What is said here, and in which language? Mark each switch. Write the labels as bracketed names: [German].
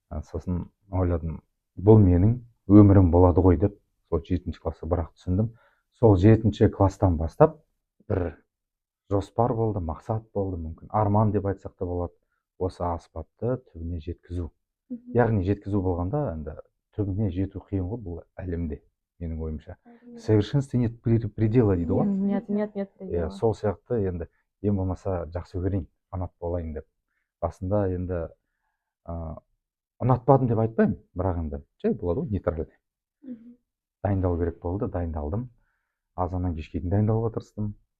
[Kazakh] Сосын ойладым, бұл менің өмірім болады ғой деп, сол 7-ші классы бірақ түсіндім. Сол 7-ші класстан бастап бір жоспар болды, мақсат болды, мүмкін арман деп айтсақ та болады. Осы аспапты түбіне жеткізу. Яғни жеткізу болғанда, түбіне жету қиын ғой бұл әлемде, менің ойымша. [Russian] Совершенстве нет предела [Kazakh] дейді ғой. [Russian] Нет предела. [Kazakh] Сол сияқты енді ең болмаса жақсы көрейін, фанат болайын деп. Басында енді ұнатпадым деп айтпаймын, бірақ енді жай болады ғой, нейтральный. Дайындалу керек болды, дайындалдым. Азаннан кешке дейін дайындалуға тырыстым.